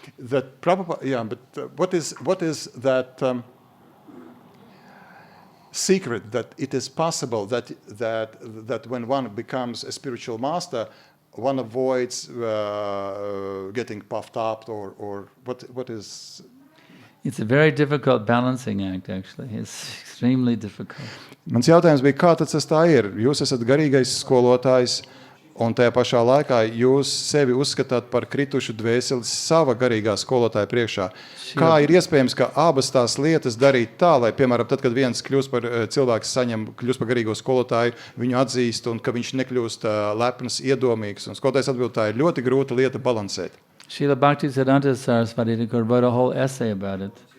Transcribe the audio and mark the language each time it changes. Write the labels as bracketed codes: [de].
[en] that Prabhupada, yeah, but what is that secret that it is possible that when one becomes a spiritual master, one avoids getting puffed up or what is? It's a very difficult balancing act, actually. It's extremely difficult. [lv] Mans jautājums bija, kā tas tā ir? Jūs esat garīgais skolotājs, un tajā pašā laikā jūs sevi uzskatāt par kritušu dvēseli sava garīgā skolotāja priekšā. Kā ir iespējams, ka abas tās lietas darīt tā, lai, piemēram, tad, kad viens kļūst par cilvēks kļūst par garīgo skolotāju, viņu atzīst, un ka viņš nekļūst lepns, iedomīgs, un skolotājs atbild, tā ir ļoti grūta lieta balansēt. [en] Srila Bhaktisiddhanta Saraswati Thakur wrote a whole essay about it.